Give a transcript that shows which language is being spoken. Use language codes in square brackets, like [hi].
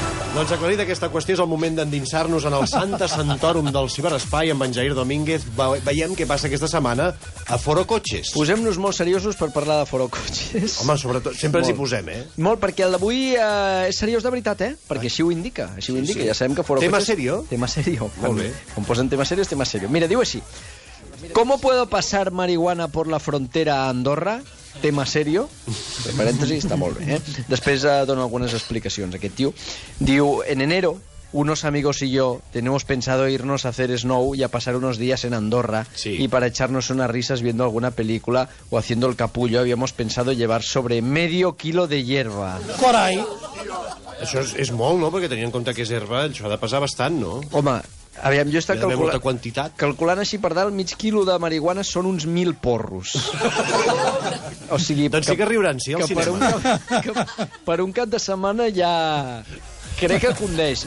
[ca] Doncs aclarida aquesta qüestió és el moment d'endinsar-nos en el Santa Santorum del ciberespai amb en Jair Domínguez. Veiem què passa aquesta setmana a Forocoches. Posem-nos molt seriosos per parlar de Forocoches. Home, sobretot, sempre ens hi posem, Molt, perquè el d'avui és seriós de veritat, Perquè així ho indica, Sí. Ja sabem que Forocoches... [es] Tema serio? Tema serio. [ca] Molt bé. Quan posen [es] tema serio, [ca] és tema serio. Mira, diu així. [es] ¿Cómo puedo pasar marihuana por la frontera a Andorra? Tema serio, [ca] entre parèntesis, està molt bé, Després dona algunes explicacions, aquest tio. [es] Diu, en enero, unos amigos y yo tenemos pensado irnos a hacer snow y a pasar unos días en Andorra. Sí. Y para echarnos unas risas viendo alguna película o haciendo el capullo, habíamos pensado llevar sobre medio kilo de hierba. [ca] Carai! Això és molt, no? Perquè tenint en compte que és herba, això ha de pesar bastant, no? Home, aviam, jo he estat molta quantitat. calculant així per dalt, mig quilo de marihuana són uns 1.000 porros. O sigui... Doncs sí que riuran, sí, al cinema. Per un cap de setmana ja... Crec que condeix.